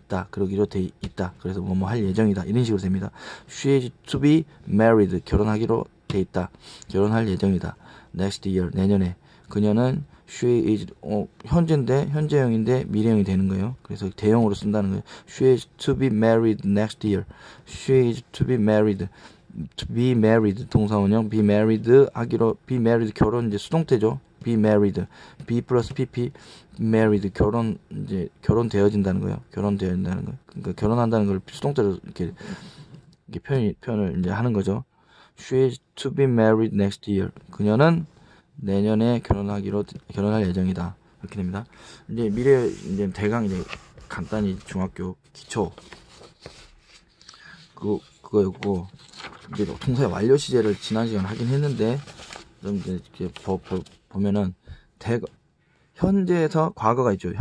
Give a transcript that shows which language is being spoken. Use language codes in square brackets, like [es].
[ko] 그러기로 돼 있다. 그래서 할 예정이다. 이런 식으로 됩니다. [en] She is to be married. [ko] 결혼하기로 돼 있다. 결혼할 예정이다. [en] Next year. [ko] 내년에. 그녀는 she is 현재형인데 미래형이 되는 거예요. 그래서 대형으로 쓴다는 거예요. [en] She is to be married next year. She is to be married. To be married [ko] 동사원형 [en] be married [ko] 하기로 [en] be married [ko] 결혼 이제 수동태죠. [en] be married. [ko] be 플러스 pp married 결혼되어진다는 거예요. 그러니까 결혼한다는 걸 수동태로 이렇게 표현을 이제 하는 거죠. [en] She is to be married next year. [ko] 그녀는 내년에 결혼할 예정이다. 이렇게 됩니다. 이제 미래 이제 대강 이제 간단히 중학교 기초 그거였고 이제 동사의 완료 시제를 지난 시간에 하긴 했는데 좀 이제 보면은 현재에서 과거가 있죠.